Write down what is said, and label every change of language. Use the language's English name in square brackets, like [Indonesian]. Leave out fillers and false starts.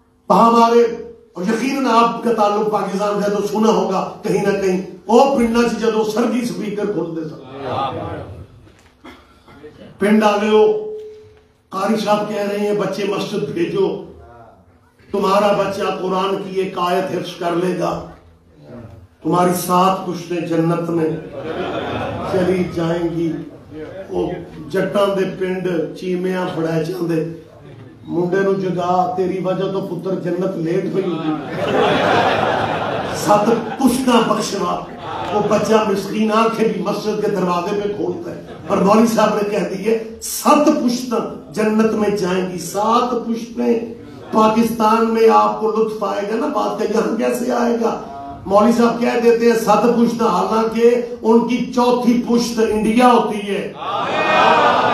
[Urdu] ہمارے اور یقیناً آپ کا تعلق پاکستان سے تو سنا ہوگا کہیں نہ کہیں [Punjabi] او پنڈا چ جدو سرگی سپیکر کھلتے سن پنڈ والے ہو [Urdu] قاری صاحب کہہ رہے ہیں بچے مسجد بھیجو تمہارا بچہ قرآن کی ایک آیت حفظ کر لے گا تمہاری 7 پشتیں جنت میں چلی جائیں گی. [Punjabi] وہ جٹاں دے پنڈ چیمیاں پڑھائے چاندے منڈے نو جگا تیری وجہ تو پتر جنت لیٹ ہوئی ہوگی 7 پشتاں بخشوا. [Urdu] وہ بچہ مسکین آنکھیں بھی مسجد کے دروازے پہ کھولتا ہے اور مولوی صاحب نے کہہ دیے 7 پشتاں جنت میں جائیں گی. 7 پشتیں پاکستان میں آپ کو لطف آئے گا نا بات کا یہاں کیسے آئے گا. مولوی صاحب کہہ دیتے ہیں 7 پشت حالانکہ ان کی 4تھی پشت انڈیا ہوتی ہے.